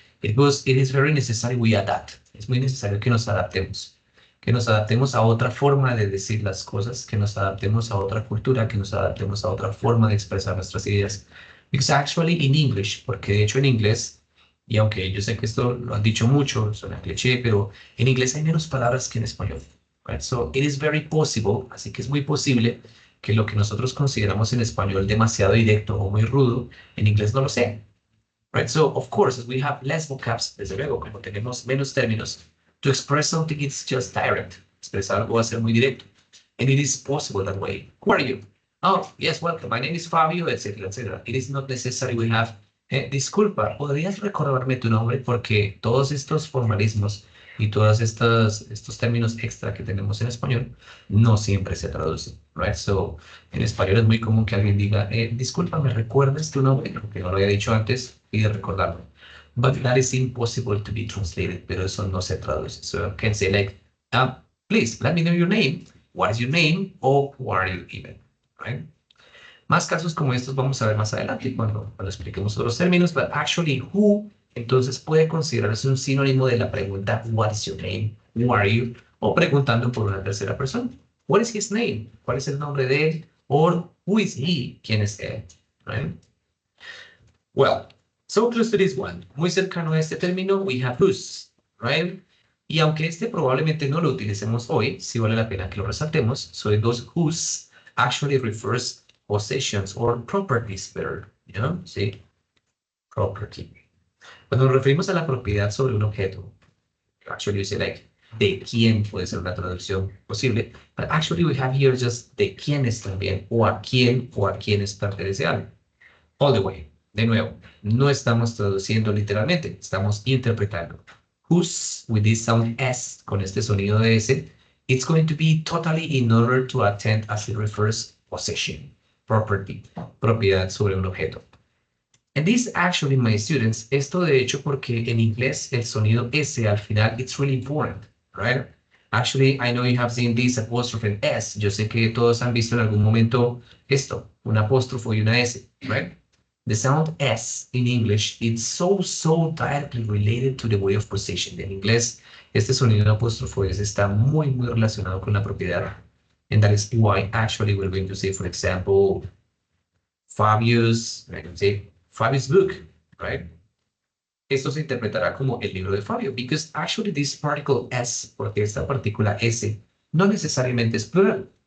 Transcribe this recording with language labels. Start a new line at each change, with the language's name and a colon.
English: It is very necessary we adapt.
Spanish: Es muy necesario que nos adaptemos a otra forma de decir las cosas, que nos adaptemos a otra cultura, que nos adaptemos a otra forma de expresar nuestras ideas.
English: Because actually in English,
Spanish: porque de hecho en inglés, y aunque yo sé que esto lo han dicho mucho, suena cliché, pero en inglés hay menos palabras que en español. Right?
English: So it is very possible,
Spanish: así que es muy posible que lo que nosotros consideramos en español demasiado directo o muy rudo, en inglés no lo sea. Right?
English: So, of course, as we have less vocabs,
Spanish: desde luego, como tenemos menos términos,
English: to express something, it's just direct.
Spanish: Expresar algo va a ser muy directo.
English: And it is possible that way. Who are you? Oh, yes, welcome. My name is Fabio, etc., etc. It is not necessary we have,
Spanish: disculpa, ¿podrías recordarme tu nombre? Porque todos estos formalismos y todos estos términos extra que tenemos en español no siempre se traducen, right? So, en español es muy común que alguien diga, disculpa, ¿me recuerdas tu nombre? Aunque no lo había dicho antes, y de recordarlo.
English: But that is impossible to be translated,
Spanish: pero eso no se traduce.
English: So, you can say like, please, let me know your name. What is your name? Or who are you even, right?
Spanish: Más casos como estos vamos a ver más adelante cuando expliquemos otros términos,
English: but actually,
Spanish: who entonces puede considerarse un sinónimo de la pregunta
English: what is your name, who are you,
Spanish: o preguntando por una tercera persona.
English: What is his name?
Spanish: ¿Cuál es el nombre de él?
English: Or who is he?
Spanish: ¿Quién es él?
English: Right? Well, so close to this one.
Spanish: Muy cercano a este término,
English: we have whose,
Spanish: right? Y aunque este probablemente no lo utilicemos hoy, sí vale la pena que lo resaltemos.
English: So it goes whose actually refers possessions or properties better, you know, see? Property.
Spanish: Cuando nos referimos a la propiedad sobre un objeto,
English: actually we say like,
Spanish: de quién puede ser una traducción posible,
English: but actually we have here just
Spanish: de quiénes también, o a quiénes pertenece algo.
English: All the way.
Spanish: De nuevo, no estamos traduciendo literalmente, estamos interpretando.
English: whose, with this sound S,
Spanish: con este sonido de S,
English: it's going to be totally in order to attend as it refers possession, property,
Spanish: propiedad sobre un objeto.
English: And this actually, my students,
Spanish: esto de hecho porque en inglés el sonido S al final,
English: it's really important,
Spanish: right?
English: Actually, I know you have seen this apostrophe S.
Spanish: Yo sé que todos han visto en algún momento esto, un apóstrofo y una S, right?
English: The sound S in English, it's so directly related to the way of possession.
Spanish: En inglés, este sonido de apóstrofo S está muy relacionado con la propiedad.
English: And that is why actually we're going to say, for example, Fabius, I can say, Fabius book, right?
Spanish: Esto se interpretará como el libro de Fabio,
English: because actually this particle S,
Spanish: porque esta partícula S, no necesariamente es plural.